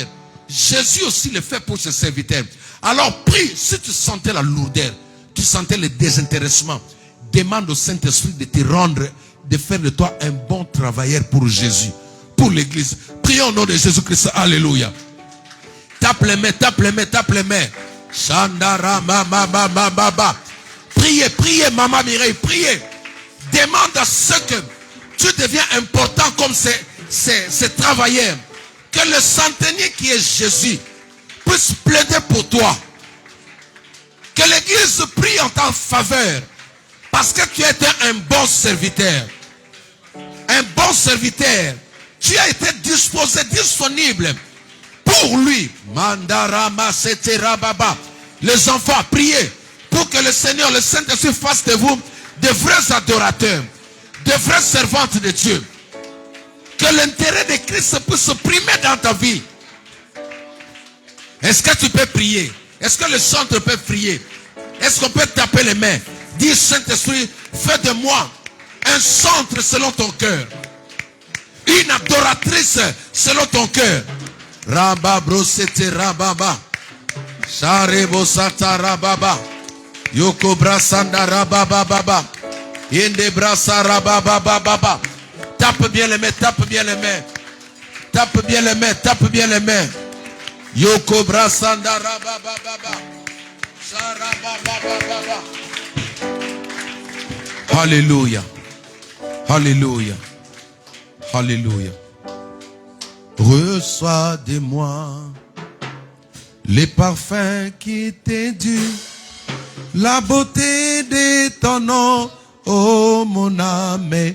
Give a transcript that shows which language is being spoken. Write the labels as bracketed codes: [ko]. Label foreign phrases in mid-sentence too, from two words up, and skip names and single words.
[fr] Jésus aussi le fait pour ses serviteurs. Alors prie, si tu sentais la lourdeur, tu sentais le désintéressement, demande au Saint-Esprit de te rendre, de faire de toi un bon travailleur pour Jésus, pour l'église. Prions au nom de Jésus-Christ. Alléluia. Tape les mains, tape les mains, tape les mains. Chandara mama mama baba. Priez, priez, maman Mireille, priez. Demande à ce que tu deviens important comme ces travailleurs. Que le centenier qui est Jésus puisse plaider pour toi. Que l'église prie en ta faveur. Parce que tu étais un bon serviteur. Un bon serviteur. Tu as été disposé, disponible pour lui. Mandarama setera baba. Les enfants, priez pour que le Seigneur, le Saint-Esprit fasse de vous de vrais adorateurs, de vraies servantes de Dieu. Que l'intérêt de Christ puisse se primer dans ta vie. Est-ce que tu peux prier? Est-ce que le chanteur peut prier? Est-ce qu'on peut taper les mains? Dis Saint-Esprit, fais de moi un centre selon ton cœur. Une adoratrice selon ton cœur. Rabba brosete rababa. Sharebo sata rababa. Yoko brasanda rababa baba. Inde brasa rababa baba. Tape bien les mains, tape bien les mains. Tape bien les mains, tape bien les mains. Yoko brasanda rababa baba. Sharababa baba. Alléluia. Alléluia. Alléluia. Reçois de moi les parfums qui t'est dû, la beauté de ton nom, oh mon âme.